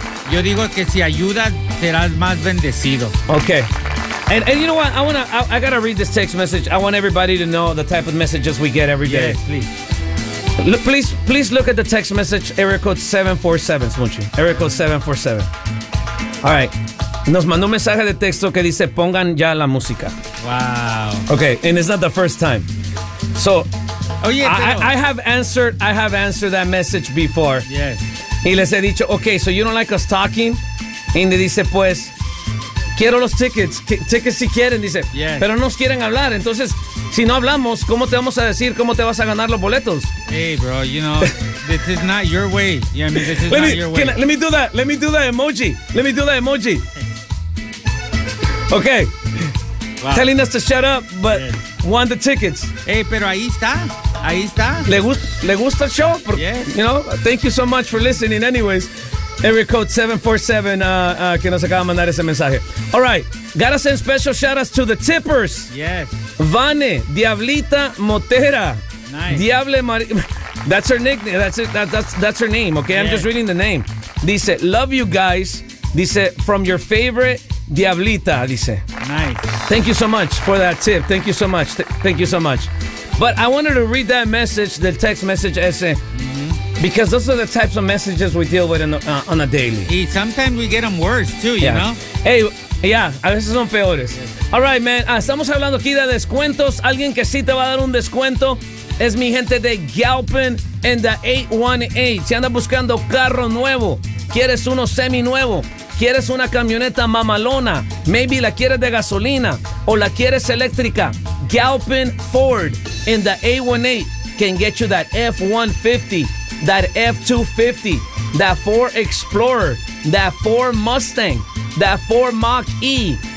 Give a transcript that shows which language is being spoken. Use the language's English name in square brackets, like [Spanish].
[Spanish] Yo digo que si ayudas, serás más bendecido. [English] Okay. And you know what? I gotta read this text message. I want everybody to know the type of messages we get every day. Yes, please. Please look at the text message, area code 747, Smuchi. Area code 747. All right. [Spanish] Nos mandó un mensaje de texto que dice, pongan ya la música. [English] Wow. Okay, and it's not the first time. So, oh, yeah, I have answered that message before. Yes. [Spanish] Y les he dicho, [English] okay, so you don't like us talking. [Spanish] Y le dice, pues, quiero los tickets. Tickets si quieren, dice. [English] Yes. [Spanish] Pero no nos quieren hablar. Entonces, si no hablamos, ¿cómo te vamos a decir cómo te vas a ganar los boletos? [English] Hey, bro, you know, this is not your way. Yeah, I mean, this is let not me, your way. Let me do that. Let me do that emoji. Let me do that emoji. Okay. Wow. Telling us to shut up, but yes. Want the tickets. [Spanish] Hey, pero ahí está. Ahí está. ¿Le gusta el show? [English] Yes. You know, thank you so much for listening. Anyways, area code 747 [Spanish] que nos acaba de mandar ese mensaje. [English] All right. Gotta send special shout-outs to the tippers. Yes. Vane, Diablita Motera. Nice. Diable Maria. That's her nickname. That's it. That's her name, okay? Yes. I'm just reading the name. Dice, love you guys. Dice, from your favorite, Diablita, dice. Nice. Thank you so much for that tip. Thank you so much. Thank you so much. But I wanted to read that message, the text message ese, because those are the types of messages we deal with on a daily. Y sometimes we get them worse, too, yeah. You know? [Spanish] Hey, yeah, a veces son peores. Yes. [English] All right, man, [Spanish] estamos hablando aquí de descuentos. Alguien que sí te va a dar un descuento es mi gente de Galpin and the 818. Si andas buscando carro nuevo, quieres uno semi-nuevo, ¿Quieres una camioneta mamalona? Maybe la quieres de gasolina o la quieres eléctrica. [English] Galpin Ford in the A18 can get you that F-150, that F-250, that Ford Explorer, that Ford Mustang, that Ford Mach-E.